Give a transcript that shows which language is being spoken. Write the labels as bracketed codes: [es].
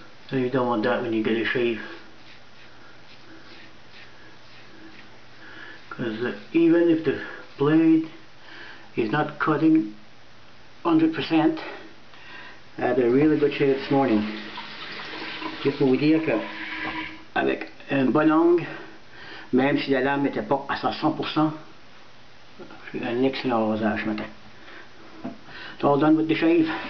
[en] And you don't want that when you get a shave. Because even if the blade is not cutting 100%, I had a really good shave this morning. [fr] Juste pour vous dire que avec un bon angle, même si la lame n'était pas à 100%, j'ai un excellent rasage ce matin. [en] It's all done with the shave.